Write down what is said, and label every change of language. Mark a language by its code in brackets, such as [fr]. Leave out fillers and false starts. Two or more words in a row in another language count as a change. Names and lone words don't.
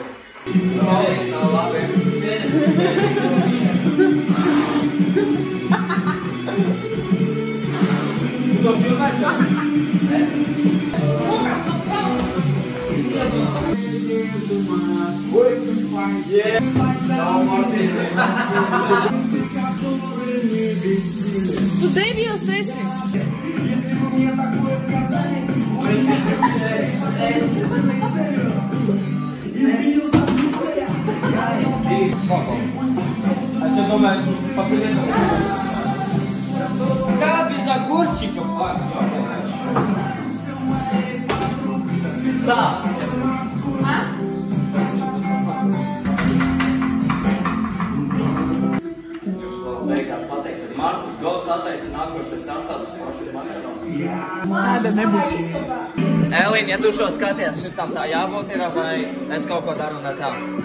[lv] Nav labi. To filmēt sāk? Tu debijos esi? [ru] А что думаешь, посоветовал? Как без огурчиков, Да. [lv] Jūs vēl beigās pateiksiet, Markus Gals attaisa nākošais attāds pašu makaronu. Tāda nebūs. Elīna, ja tu šo skaties, šitam tā jābūt ir, vai es kaut ko daru ne tā?